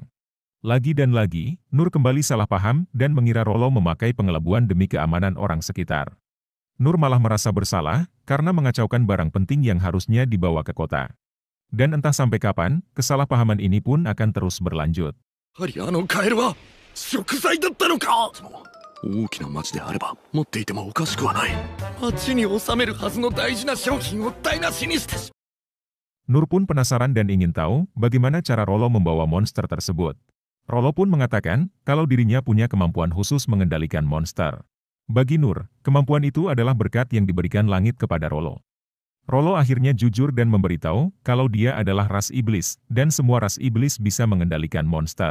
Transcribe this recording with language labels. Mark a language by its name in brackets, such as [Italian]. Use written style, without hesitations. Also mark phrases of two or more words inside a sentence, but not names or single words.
[Indonesian] Lagi dan lagi, Nur kembali salah paham dan mengira Rollo memakai pengelabuan demi keamanan orang sekitar. Nur malah merasa bersalah karena mengacaukan barang penting yang harusnya dibawa ke kota. Dan entah sampai kapan, kesalahpahaman ini pun akan terus berlanjut. [Japanese] 大きな町であれば持っていてもおかしくはない。町に収めるはずの大事な商品を台無しにしてしまう。 [Indonesian] Nur pun penasaran dan ingin tahu bagaimana cara Rollo membawa monster tersebut. Rollo pun mengatakan kalau dirinya punya kemampuan khusus mengendalikan monster. Bagi Nur, kemampuan itu adalah berkat yang diberikan langit kepada Rollo. Rollo akhirnya jujur dan memberitahu kalau dia adalah ras iblis dan semua ras iblis bisa mengendalikan monster.